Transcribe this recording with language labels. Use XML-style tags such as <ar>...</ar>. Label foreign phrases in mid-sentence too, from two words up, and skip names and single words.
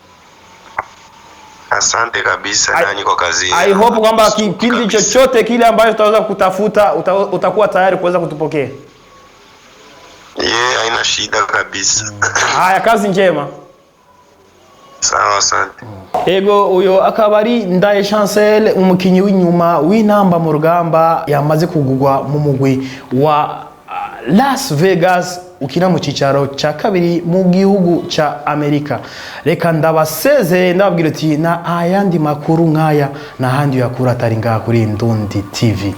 <sw>Asante kabisa nanyi kwa kazi.</sw> <en>I hope</en> <sw>kwamba kipindi chochote kile ambacho tutaweza kutafuta utakuwa tayari kuweza kutupokea. Haina shida kabisa. Haya, kazi njema. Sawa, asante.</sw> <rn>Ego uyo akabari Ndaye Chancel, umukinyi w'inyuma w'inamba mu rugamba yamaze kugugwa mu mugwi wa Las Vegas ukina mu cicaro ca kabiri mu gihugu ca Amerika. Reka ndabaseze ndababwira ati na ayandi makuru nkaya na handi yakura atari ngaha kuri Ndundi TV.</rn>